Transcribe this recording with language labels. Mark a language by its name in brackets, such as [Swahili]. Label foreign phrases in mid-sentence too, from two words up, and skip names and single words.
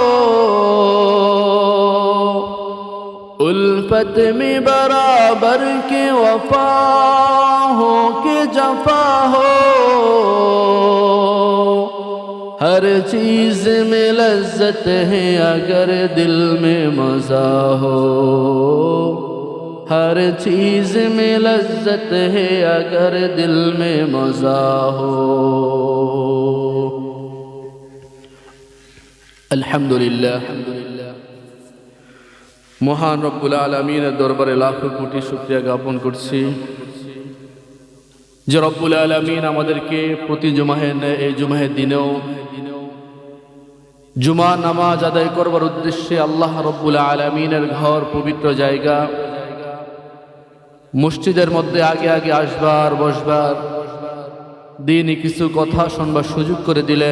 [Urdu] الفت میں برابر کے وفا ہو کہ جفا ہو، ہر چیز میں لذت ہے اگر دل میں مزہ ہو، ہر چیز میں لذت ہے اگر دل میں مزہ ہو۔ الحمدللہ، [Bangla] মহান [Arabic] رب العالمين [Bangla] দরবারে লাখো কোটি শুকরিয়া জ্ঞাপন করছি যে [Arabic] رب العالمين [Bangla] আমাদেরকে প্রতি জুমাহের এই জুমাহের দিনেও জুমা নামাজ আদায় করবার উদ্দেশ্যে [Arabic] الله رب العالمين [Bangla] ঘর, পবিত্র জায়গা, মসজিদের মধ্যে আগে আগে আসবার বসবার, দিনই কিছু কথা শুনবার সুযোগ করে দিলেন।